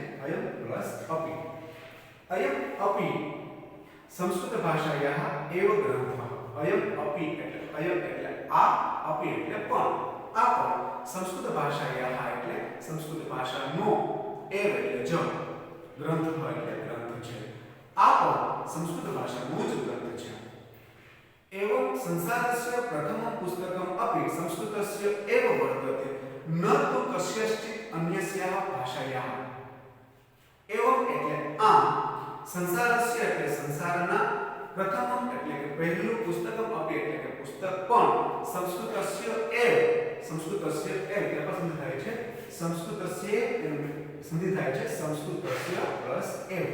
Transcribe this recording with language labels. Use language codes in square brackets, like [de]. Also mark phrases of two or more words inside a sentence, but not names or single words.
[sa] અયમ પ્લસ અપી. અયમ અપી સંસ્કૃત ભાષાયાઃ એવ ગ્રંથઃ. અયમ અપી [gu] એટલે અયમ એટલે આ, અપી એટલે પણ, આ પણ [sa] સંસ્કૃત ભાષાયાઃ [gu] એટલે સંસ્કૃત ભાષાનો, એવ એટલે જ, ગ્રંથઃ એટલે ગ્રંથ છે. આ પણ સંસ્કૃત ભાષાનો જ ગ્રંથ છે. [sa] एवं संसारस्य प्रथमं पुस्तकम् अपि संस्कृतस्य एव वर्तते, न तु कस्यचित् अन्यस्याः भाषायाः. [gu] एवं એટલે આ, સંસારस्य એટલે સંસારના, પ્રથમમ એટલે કે પહેલું, [sa] પુસ્તકમ अपि [gu] એટલે કે પુસ્તક પણ, [sa] સંસ્કૃતस्य એવ [gu] એટલે પસંદ થાય છે, સંસ્કૃતस्य સંધિ થાય છે, [sa] સંસ્કૃતस्य પ્લસ એવ.